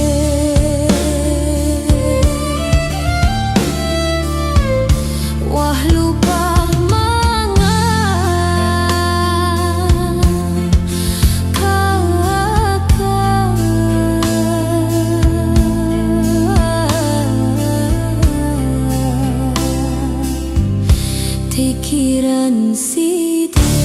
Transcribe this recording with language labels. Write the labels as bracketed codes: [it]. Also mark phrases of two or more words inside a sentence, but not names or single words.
[sas] Wah lupa mangan kakak. Pikiran side.